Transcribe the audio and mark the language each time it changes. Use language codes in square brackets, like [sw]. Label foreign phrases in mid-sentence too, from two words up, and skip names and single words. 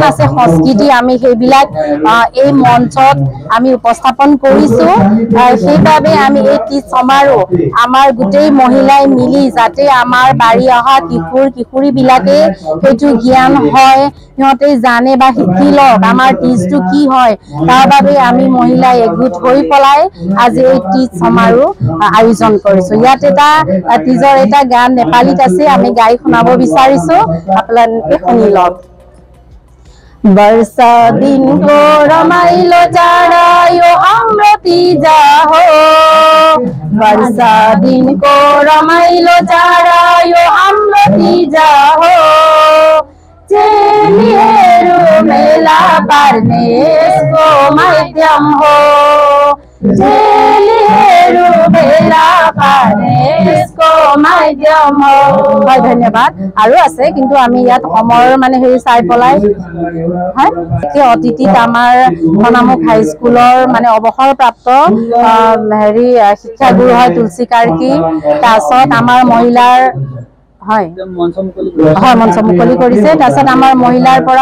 [as] আছে সংস্কৃতি আমি সেইবিলাক এই মঞ্চত আমি উপস্থাপন কৰিছোঁ সেইবাবে আমি এই তীজ সমাৰোহ আমাৰ গোটেই মহিলাই মিলি যাতে আমাৰ বাঢ়ি অহা কিশোৰীবিলাকে সেইটো জ্ঞান হয় সিহঁতে জানে বা শিকি লওক আমাৰ তীজটো কি হয় তাৰ বাবে আমি মহিলাই একগোট হৈ পেলাই আজি এই তীজ সমাৰোহ আয়োজন কৰিছোঁ ইয়াত এটা তীজৰ এটা গান নেপালীত আছে আমি গাই শুনাব বিচাৰিছোঁ আপোনালোকে শুনি লওক [ne] वर्षा दिन को रमाइलो चाड यो हाम्रो तीजा हो वर्षा दिन को रमाइलो चाड यो हाम्रो तीजा हो चेलीहरू मेला पार्ने यसको माध्यम हो चेलीहरू मेला पार्ने यसको माध्यम हो [as] হয় ধন্যবাদ আৰু আছে কিন্তু আমি ইয়াত সময়ৰ মানে হেৰি চাই পলাই হয় কি অতিথিত আমাৰ মনামুখ হাই স্কুলৰ মানে অৱসৰপ্ৰাপ্ত হেৰি শিক্ষাগুৰু হয় তুলসী কাৰ্কি তাৰপিছত আমাৰ মহিলাৰ হয় মঞ্চ মুকলি কৰিছে তাৰপিছত আমাৰ মহিলাৰ পৰা